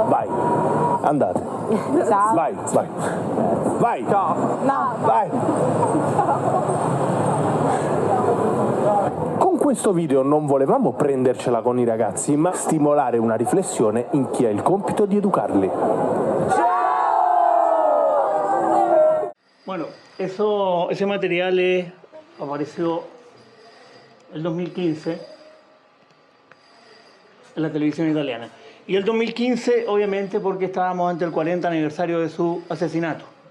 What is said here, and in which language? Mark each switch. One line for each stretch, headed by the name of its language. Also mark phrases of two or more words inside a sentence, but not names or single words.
Italian: Vai. Andate. Ciao. Vai. Vai. No. Vai. Con questo video non volevamo prendercela con i ragazzi, ma stimolare una riflessione in chi ha il compito di educarli.
Spanish: Bueno, ese material apareció el 2015 en la televisión italiana. Y el 2015, obviamente, porque estábamos ante el 40 aniversario de su asesinato.